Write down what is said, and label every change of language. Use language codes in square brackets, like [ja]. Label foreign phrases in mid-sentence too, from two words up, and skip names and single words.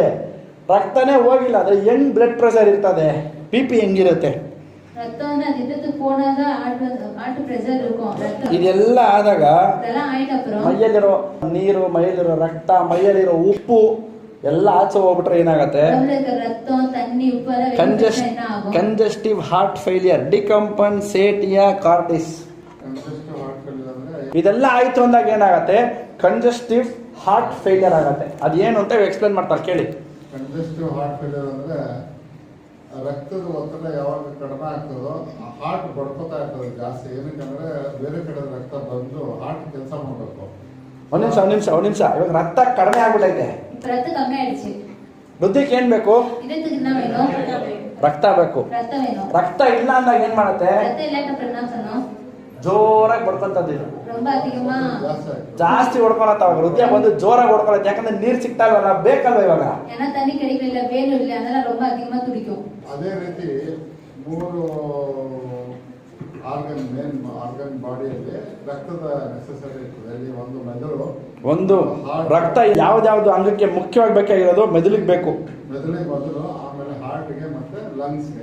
[kn] ರಕ್ತನೇ ಹೋಗಿಲ್ಲ ಅದ್ರೆ ಹೆಂಗ್ [en] blood pressure [kn] ಇರ್ತದೆ? BP ಹೆಂಗಿರುತ್ತೆ? ಇದೆಲ್ಲ ಆದಾಗ ಮೈಯಲ್ಲಿರೋ ನೀರು, ಮೈಯಲ್ಲಿರೋ ರಕ್ತ, ಮೈಯಲ್ಲಿರೋ ಉಪ್ಪು ಎಲ್ಲ ಆಚೆ ಹೋಗ್ಬಿಟ್ರೆ ಏನಾಗತ್ತೆ? [ta] உடம்புல இருக்கிற ரத்தம் தண்ணி உப்பு எல்லாம் வெளியே என்ன ஆகும்? [en] congestive heart failure, [la] decompensatio cordis. [en] congestive heart failure [kn] ಅಂದ್ರೆ ಇದೆಲ್ಲ ಆಯ್ತು ಅಂದಾಗ ಏನಾಗತ್ತೆ? [en] congestive heart failure [kn] ಆಗತ್ತೆ. ಅದೇನು ಅಂತ ಎಕ್ಸ್ಪ್ಲೇನ್ ಮಾಡ್ತಾರೆ ಕೇಳಿ. [en] congestive heart failure [kn] ಅಂದ್ರೆ ರಕ್ತದ ಒತ್ತಡ ಯಾವಾಗ ಕಡಿಮೆ ಆಗ್ತದೋ ಹಾರ್ಟ್ ಬಡ್ಕೋತಾ ಇರ್ತದೆ ಜಾಸ್ತಿ. ಏನಕ್ಕಂದ್ರೆ ಬೇರೆ ಕಡೆ ರಕ್ತ ಬಂದು ಹಾರ್ಟ್ ಕೆಲಸ ಮಾಡಬೇಕು. ಒಂದ್ ನಿಮಿಷ ಇವಾಗ ರಕ್ತ ಕಡಿಮೆ ಆಗ್ಬಿಟ್ಟೈತೆ, [ta] ரத்தம் கம்மி ஆயிடுச்சு. [kn] ವೃದ್ಧಿಗೆ ಏನ್ ಬೇಕು? [ta] இதயத்துக்கு என்ன வேணும்? [kn] ರಕ್ತ ಬೇಕು. [ta] ரத்தம் வேணும். [kn] ರಕ್ತ ಇಲ್ಲ ಅಂದಾಗ ಏನ್ ಮಾಡತ್ತೆ? [ta] ரத்தம் இல்லாட்ட அப்புறம் என்ன பண்ணணும்? [kn] ಜೋರಾಗಿ ಬಡ್ಕೊಂತದ್ದು [ta] ரொம்ப அதிகமா [kn] ಜಾಸ್ತಿ ಆಗ್ತದೆ. ಜಾಸ್ತಿ ಹೊಡ್ಕೊಳತ್ತ. ಅವಾಗ ಹೃದಯ ಬಂದು ಜೋರಾಗಿ ಹೊಡ್ಕೊಳತ್ತೆ. ಯಾಕಂದ್ರೆ ನೀರ್ ಸಿಗ್ತಾ ಇಲ್ವಲ್ಲ, ಬೇಕಲ್ವ ಇವಾಗ. [ta] ஏன்னா தண்ணி கிடைக்கல, வேணும் இல்ல, அதனால ரொம்ப அதிகமா துடிக்கும். [kn] ಅದೇ ರೀತಿ 3 [en] organ main organ [kn] ಬಾಡಿಯಲ್ಲಿ ರಕ್ತದ ನೆಸೆಸರಿ ಇರ್ತದೆ. ಅಲ್ಲಿ ಒಂದು ಮೆದುಳು, ಒಂದು ರಕ್ತ ಯಾವ್ದಾವ್ದು ಅಂಗಕ್ಕೆ ಮುಖ್ಯವಾಗಿ ಬೇಕಾಗಿರೋದು ಮೆದುಳಿಗೆ ಬೇಕು. ಮೆದುಳಿಗೆ ಮೊದಲು, ಆಮೇಲೆ ಹಾರ್ಟ್ಗೆ ಮತ್ತೆ ಲಂಗ್ಸ್ಗೆ.